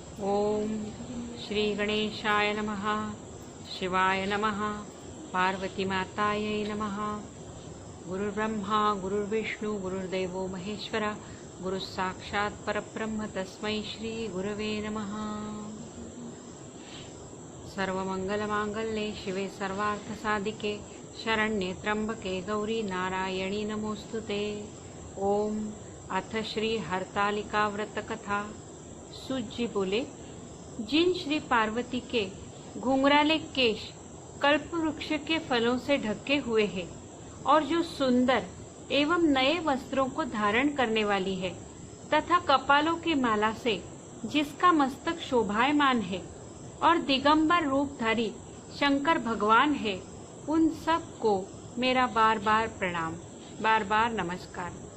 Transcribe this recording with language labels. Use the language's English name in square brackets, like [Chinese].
[Sanskrit] ओम श्री गणेशाय नमः, शिवाय नमः, पार्वती मातायै नमः। गुरुर्ब्रह्मा गुरुर्विष्णु गुरुर्देवो महेश्वर, गुरुस्साक्षात् परब्रह्म तस्मै श्री गुरवे नमः। सर्वमंगलमांगल्ये शिवे सर्वार्थसाधिके, शरण्ये त्र्यंबके गौरी नारायणी नमोस्तुते। ओम अथ श्री हरतालिका व्रत कथा। [Hindi] सूत जी बोले, जिन श्री पार्वती के घुंघराले केश कल्प वृक्ष के फलों से ढके हुए हैं और जो सुंदर एवं नए वस्त्रों को धारण करने वाली है तथा कपालों की माला से जिसका मस्तक शोभायमान है और दिगंबर रूपधारी शंकर भगवान है, उन सब को मेरा बार बार प्रणाम, बार बार नमस्कार।